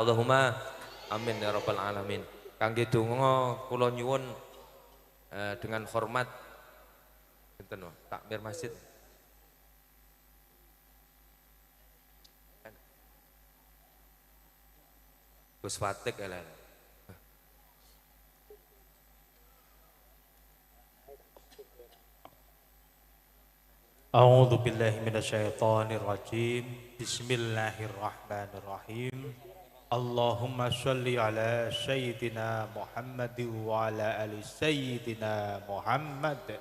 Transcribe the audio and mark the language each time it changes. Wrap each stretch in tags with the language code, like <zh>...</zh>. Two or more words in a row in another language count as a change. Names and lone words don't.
<ar>اللهم آمين يا رب العالمين.</ar> <jv>Kangge donga kula nyuwun dengan hormat enten takmir masjid. Gus Fatik elan.</jv> <ar>أعوذ بالله من الشيطان الرجيم. بسم الله الرحمن الرحيم. اللهم صل على سيدنا محمد وعلى آل سيدنا محمد.</ar>